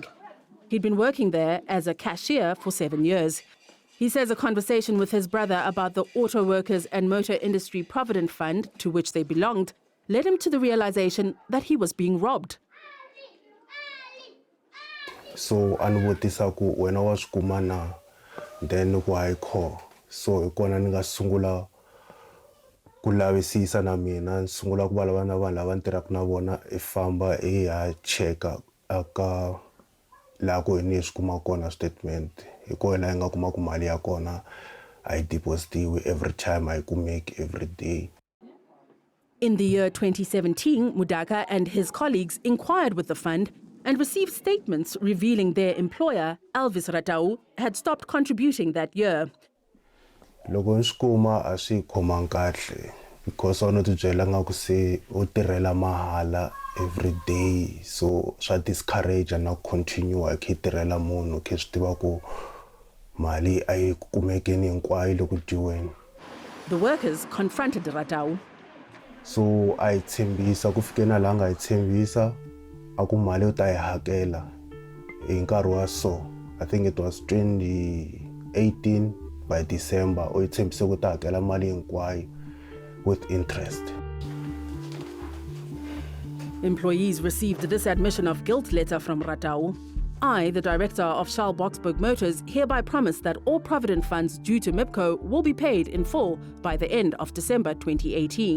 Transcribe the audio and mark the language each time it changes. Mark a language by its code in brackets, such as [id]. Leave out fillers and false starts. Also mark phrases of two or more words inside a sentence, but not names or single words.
[en] He'd been working there as a cashier for 7 years. He says a conversation with his brother about the Auto Workers and Motor Industry Provident Fund, to which they belonged, led him to the realization that he was being robbed. [ts] So anivutisa ku wena wa swi kuma na, then ku hayikho. So hi kona ni nga sungula ku lavisisa na mina, ni sungula ku vulavula na vanhu lava ni tirhaka na vona, hi famba hi ya cheka aka laha ku hini hi swi kuma kona statement. Hi kona hi nga kuma ku mali ya kona a yi depositiwi [en] every time, [ts] a yi kumeki [en] every day. In the year 2017, Mudaka and his colleagues inquired with the fund and received statements revealing their employer, Elvis Ratau, had stopped contributing that year. [ts] Loko ni swi kuma a swi khomangi kahle because a no tibyela nga ku se u tirhela mahala [en] every day, [ts] so swa discourage na continue hi kha hi tirhela munhu kha swi tiva ku mali a yi kumekeni hinkwayo loko dyiweni. [en] The workers confronted Ratau. [ts] So a yi tshembisa ku fike na laha nga yi tshembisa a ku mali u ta yi hakela hi nkarhi wa so. [en] I think it was 2018 by December [ts] u yi tshembise ku ta hakela mali hinkwayo [en] with interest. Employees received this admission of guilt letter from Ratau. I, the director of Shell Boksburg Motors, hereby promise that all provident funds due to MIPCO will be paid in full by the end of December 2018.